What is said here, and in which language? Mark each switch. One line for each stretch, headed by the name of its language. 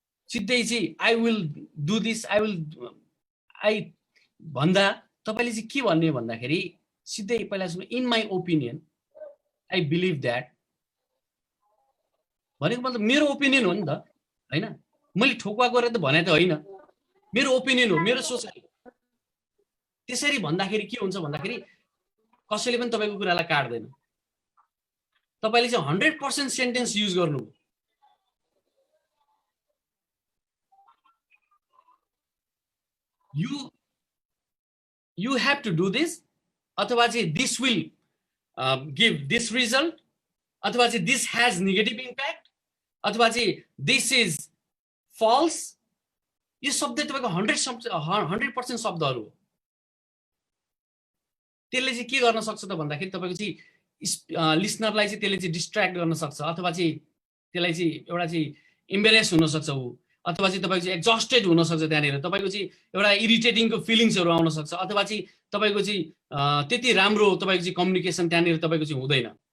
Nepali: सिधै चाहिँ
English: I will do this,
Nepali: I भन्दा तपाईले चाहिँ के भन्ने भन्दाखेरि सिधै पहिला सुन्नु,
English: in my opinion I believe that
Nepali: भनेको मतलब मेरो ओपिनियन हो नि त हैन, मैले ठोक्वा गरेर त भने त होइन, मेरो ओपिनियन हो, मेरो सोचाइ। त्यसरी भन्दाखेरि के हुन्छ भन्दाखेरि कसैले पनि तपाईको कुरालाई काट्दैन। तपाईले चाहिँ 100% सेन्टेन्स युज गर्नु,
English: you have to do this,
Nepali: अथवा चाहिँ
English: this will give this result, अथवा चाहिँ this has negative impact, अथवा चाहिँ this is false।
Nepali: यो शब्द तपाईको 100% शब्दहरू हो। त्यसले चाहिँ के गर्न सक्छ त भन्दाखेरि तपाईको चाहिँ लिसनरलाई चाहिँ त्यसले चाहिँ डिस्ट्र्याक्ट गर्न सक्छ, अथवा चाहिँ त्यसलाई चाहिँ एउटा चाहिँ एम्बेरेस हुन सक्छ ऊ, अथवा चाहिँ तपाईको चाहिँ एक्जस्टेड हुन सक्छ, त्यहाँनिर तपाईको चाहिँ एउटा इरिटेटिङको फिलिङ्सहरू आउन सक्छ, अथवा चाहिँ तपाईको चाहिँ त्यति राम्रो तपाईको चाहिँ कम्युनिकेसन त्यहाँनिर तपाईको चाहिँ हुँदैन।